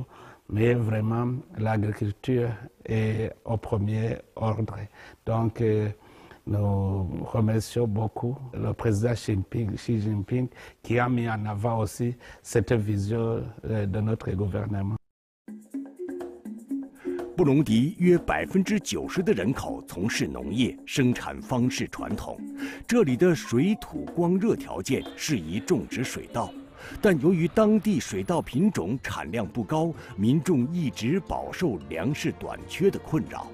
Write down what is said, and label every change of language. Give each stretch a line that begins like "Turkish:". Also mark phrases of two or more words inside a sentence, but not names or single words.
French: Mais vraiment, l'agriculture est au premier ordre. Donc, nous remercions beaucoup le président Xi Jinping qui a mis en avant aussi cette vision de notre gouvernement.
Chinese: 布隆迪约90%的人口从事农业，生产方式传统。这里的水土光热条件适宜种植水稻，但由于当地水稻品种产量不高，民众一直饱受粮食短缺的困扰。